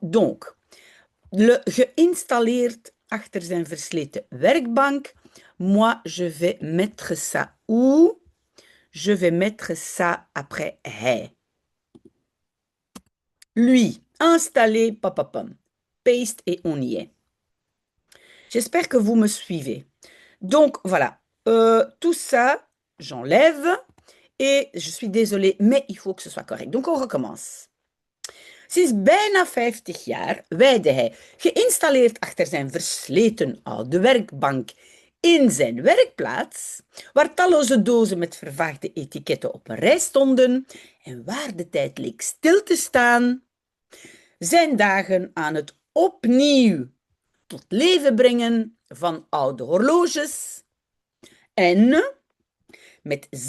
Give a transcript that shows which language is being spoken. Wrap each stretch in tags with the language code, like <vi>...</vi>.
<fr>Donc, le</fr> <nl>geïnstalleerd achter zijn versleten werkbank.</nl> <fr>Moi, je vais mettre ça où? Je vais mettre ça après hij. Lui, installé, papapam. Paste et on y est. J'espère que vous me suivez. Donc voilà, tout ça, j'enlève et je suis désolée, mais il faut que ce soit correct. Donc on recommence.</fr> <nl>Sinds bijna 50 jaar weidde hij, geïnstalleerd achter zijn versleten oude werkbank in zijn werkplaats, waar talloze dozen met vervaagde etiketten op een rij stonden en waar de tijd leek stil te staan, zijn dagen aan het opnieuw tot leven brengen van oude horloges en met</nl>